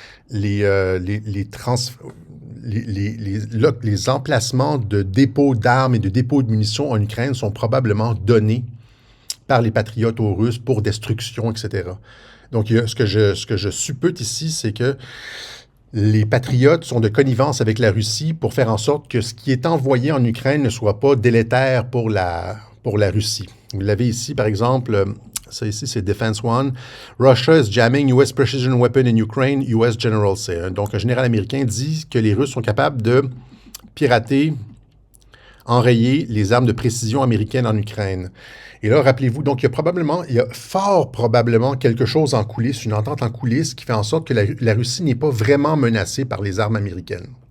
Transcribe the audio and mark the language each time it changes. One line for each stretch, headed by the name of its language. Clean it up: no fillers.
French: Les emplacements de dépôts d'armes et de dépôts de munitions en Ukraine sont probablement donnés par les patriotes aux Russes pour destruction, etc. Donc, ce que je suppute ici, c'est que les patriotes sont de connivence avec la Russie pour faire en sorte que ce qui est envoyé en Ukraine ne soit pas délétère pour la Russie. Vous l'avez ici, par exemple, ça ici, c'est Defense One.
English: Russia is jamming US precision weapon in Ukraine, US general say.
French: Donc, un général américain dit que les Russes sont capables de pirater, enrayer les armes de précision américaines en Ukraine. Et là, rappelez-vous, donc il y a fort probablement quelque chose en coulisses, une entente en coulisses qui fait en sorte que la Russie n'est pas vraiment menacée par les armes américaines.